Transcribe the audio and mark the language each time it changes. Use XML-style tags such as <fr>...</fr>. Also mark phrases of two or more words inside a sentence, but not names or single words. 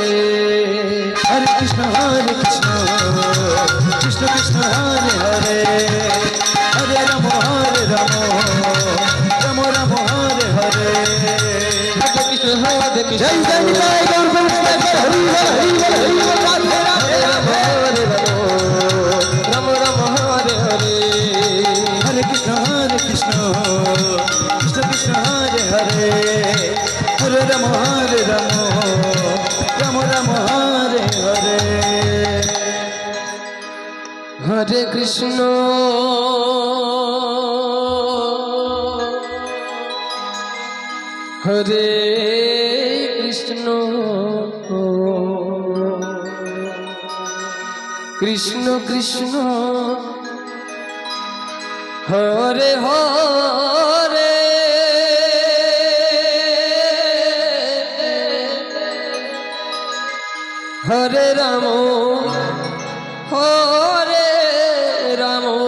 <sa>হরে কৃষ্ণ কৃষ্ণ হরে হরে হরে রাম রাম রাম হরে হরে হরে কৃষ্ণ</sa> <bn>জয় জয় নিতাই গৌর প্রেমানন্দ হরি বল হরি বল হরি বল রাধে রাধে রাধে</bn> <sa>রাম রাম হরে হরে হরে কৃষ্ণ কৃষ্ণ হরে হরে হরে রাম রাম হরে হরে হরে কৃষ্ণ হরে কৃষ্ণ কৃষ্ণ কৃষ্ণ হরে হরে হরে রাম হরে রাম</sa>